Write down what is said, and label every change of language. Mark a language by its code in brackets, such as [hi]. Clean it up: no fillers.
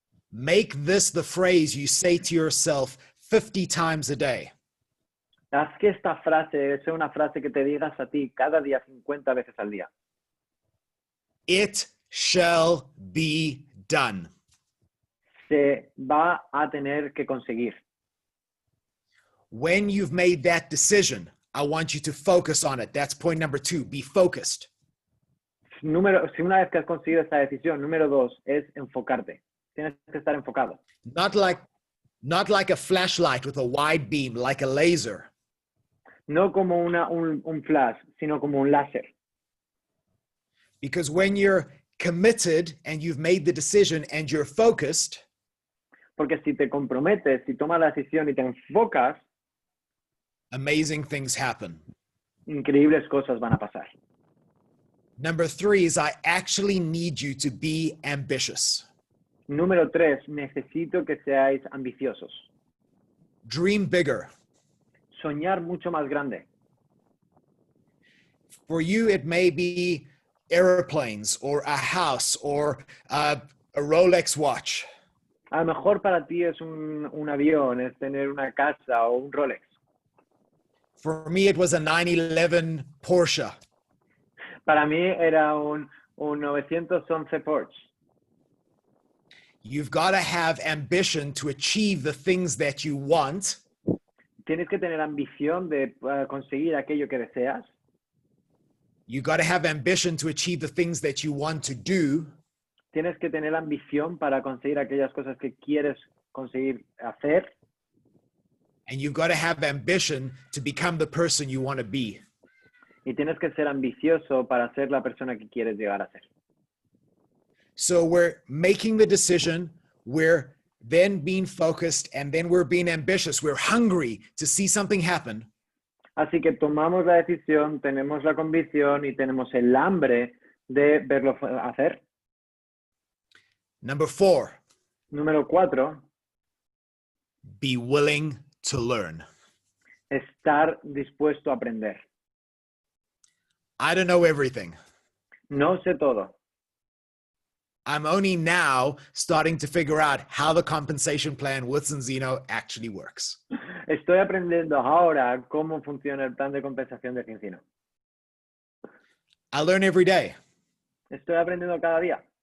[en] Make this the phrase you say to yourself 50 times a day. [es] Haz que esta frase sea una frase que te digas a ti cada día 50 veces al día. [en] It shall be done. [es] Se va a tener que conseguir. [en] When you've made that decision, I want you to focus on it. That's point number 2. Be focused. [es] Si una vez que has conseguido esta decisión, número 2 es enfocarte. Tienes que estar enfocado. [en] Not like a flashlight with a wide beam, like a laser. [es] No como un flash, sino como un láser. [en] Because when you're committed and you've made the decision and you're focused, [es] Porque si te comprometes, si tomas la decisión y te enfocas, [en] amazing things happen. [es] increíbles cosas van a pasar. [en] Number 3 is I actually need you to be ambitious. [es] Número 3, necesito que seáis ambiciosos. [en] Dream bigger. [es] Soñar mucho más grande. [en] For you, it may be airplanes or a house or a Rolex watch. [es] A lo mejor para ti es un avión, es tener una casa o un Rolex. [en] For me, it was a 911 Porsche. [es] Para mí era un 911 Porsche. [en] You've got to have ambition to achieve the things that you want. [es] Tienes que tener ambición de conseguir aquello que deseas. [en] You got to have ambition to achieve the things that you want to do. [es] Tienes que tener ambición para conseguir aquellas cosas que quieres conseguir hacer. [en] And you've got to have ambition to become the person you want to be. [es] Y tienes que ser ambicioso para ser la persona que quieres llegar a ser. [en] So we're making the decision, we're then being focused, and then we're being ambitious. We're hungry to see something happen. [es] Así que tomamos la decisión, tenemos la convicción y tenemos el hambre de verlo hacer. [en] Number 4, [es] Número 4, [en] be willing to learn. [es] estar dispuesto a aprender. [en] I don't know everything. [es] No sé todo. [en] I'm only now starting to figure out how the compensation plan with Zinzino actually works. [es] Estoy aprendiendo ahora cómo funciona el plan de compensación de Zinzino. [en] I learn every day. [es] Estoy aprendiendo cada día.